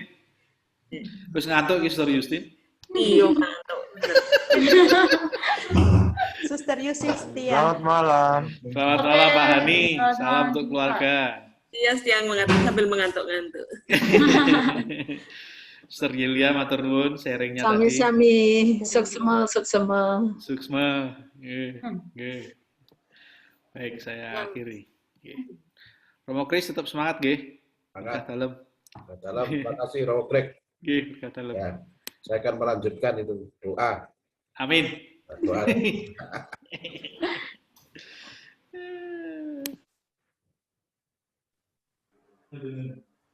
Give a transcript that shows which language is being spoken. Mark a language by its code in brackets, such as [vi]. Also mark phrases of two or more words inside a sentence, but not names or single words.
[id] Terus ngantuk ya Suster Justin? Iya, ngantuk. Suster Yusistian. Selamat malam. Selamat Oke, malam Pak Hani. selamat Salam malam untuk juga. keluarga. Iya, siang mengantuk sambil mengantuk-ngantuk. Suster Yelia [jv] matur nuwun [id] sharingnya tadi. [jv] Sami-sami, suksema. [id] Suksma. Nggih. Baik, saya akhiri. Nggih. Romo Kris tetap semangat nggih. [jv] Berkah dalam. [id] Dalam. Terima kasih Romo Greg. [jv] Nggih, berkah dalam. [id] Ya, saya akan melanjutkan itu doa. Amin. Doa.